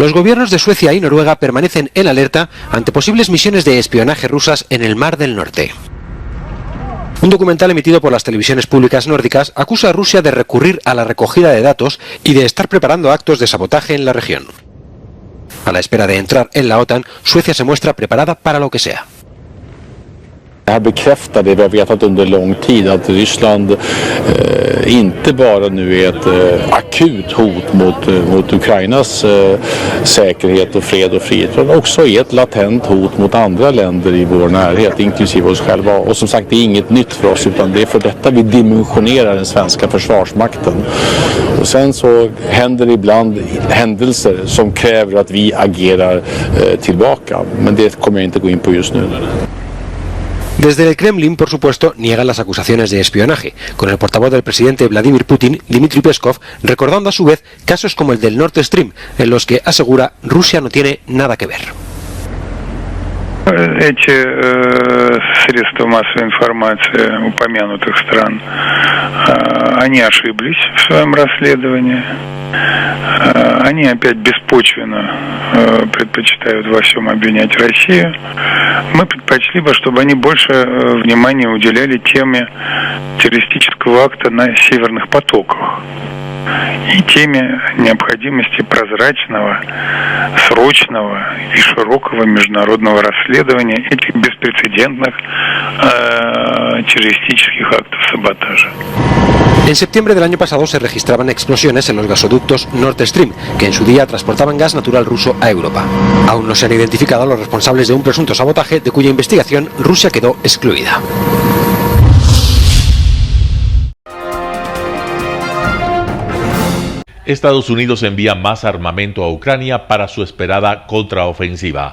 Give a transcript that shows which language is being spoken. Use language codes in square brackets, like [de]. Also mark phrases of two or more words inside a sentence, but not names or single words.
[es] Los gobiernos de Suecia y Noruega permanecen en alerta ante posibles misiones de espionaje rusas en el Mar del Norte. Un documental emitido por las televisiones públicas nórdicas acusa a Rusia de recurrir a la recogida de datos y de estar preparando actos de sabotaje en la región. A la espera de entrar en la OTAN, Suecia se muestra preparada para lo que sea. [sv] Det här bekräftar det vi har vetat under lång tid, att Ryssland inte bara nu är ett akut hot mot Ukrainas säkerhet och fred och frihet, utan också är ett latent hot mot andra länder i vår närhet, inklusive oss själva. Och som sagt, det är inget nytt för oss, utan det är för detta vi dimensionerar den svenska försvarsmakten. Och sen så händer det ibland händelser som kräver att vi agerar tillbaka, men det kommer jag inte gå in på just nu. [es] Desde el Kremlin, por supuesto, niegan las acusaciones de espionaje, con el portavoz del presidente Vladimir Putin, Dmitry Peskov, recordando a su vez casos como el del Nord Stream, en los que asegura Rusia no tiene nada que ver. [ru] Эти средства массовой информации упомянутых стран, они ошиблись в своем расследовании. Они опять беспочвенно предпочитают во всем обвинять Россию. Мы предпочли бы, чтобы они больше внимания уделяли теме террористического акта на северных потоках и теме необходимости прозрачного, срочного и широкого международного расследования этих беспрецедентных [es] terrorísticos actos de sabotaje. En septiembre del año pasado se registraban explosiones en los gasoductos Nord Stream, que en su día transportaban gas natural ruso a Europa. Aún no se han identificado a los responsables de un presunto sabotaje de cuya investigación Rusia quedó excluida. Estados Unidos envía más armamento a Ucrania para su esperada contraofensiva.